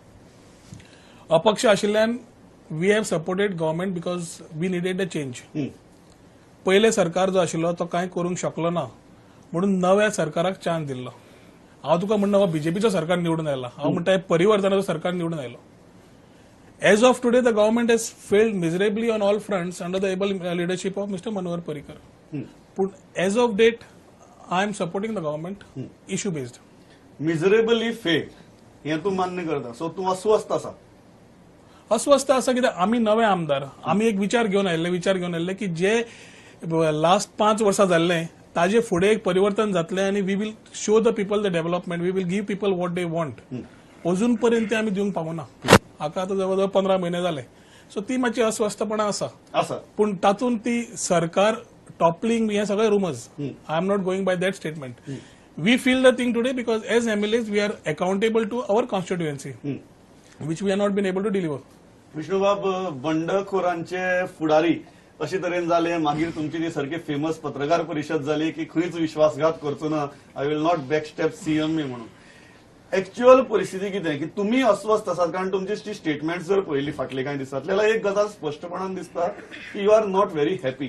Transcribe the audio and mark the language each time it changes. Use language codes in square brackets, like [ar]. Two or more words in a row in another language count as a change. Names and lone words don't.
[kok] अपक्ष आशिल्ल्यान [en] we have supported government because we needed a change. [kok] पयले सरकार जो आशिल्लो तो कांय करूंक शकलो ना म्हणून नव्या सरकाराक चान्स दिल्लो. हांव तुका म्हणना हो बीजेपीचो सरकार निवडून आयला, हांव म्हणटा परिवर्तनाचो सरकार निवडून आयलो. [en] As of today, the government has failed miserably on all fronts under the able leadership of Mr. Manohar Parrikar. But as of date, I am supporting the government, issue based. miserably fail [kok] हे तूं मान्य करता. सो तूं अस्वस्थ आसा? अस्वस्थ आसा कित्याक आमी नवे आमदार, आमी एक विचार घेवन आयिल्ले की जे लास्ट 5 वर्सां जाल्ले ताजे फुडें एक परिवर्तन जातलें आनी [en] we will show the people the development, we will give people what they want. [kok] अजून पर्यंत ते आमी दिवंक पावना. हाका आतां जवळ 15 महिने जाले. सो ती मातशी अस्वस्थपणा आसा. पूण तातूंत ती सरकार टॉपलिंग हे सगळे रुमर्स. [en] I am not going by that statement. We feel the thing today because as MLAs we are accountable to our constituency which we are not been able to deliver. [kok] विष्णुबाब, बंडखोरांचे फुडारी अशे तरेन जाले. मागीर तुमची ती सारकी फेमस पत्रकार परिशद जाली की खंयच विश्वासघात करचो ना, [en] I will not backstep CM [kok] म्हणून. एक्च्युअल परिस्थिती कितें की तुमी अस्वस्थ आसात कारण तुमची स्टेटमेंट जर पळयली फाटले कांय दिसांतली जाल्यार एक गजाल स्पश्टपणान दिसता की [en] you are not very happy.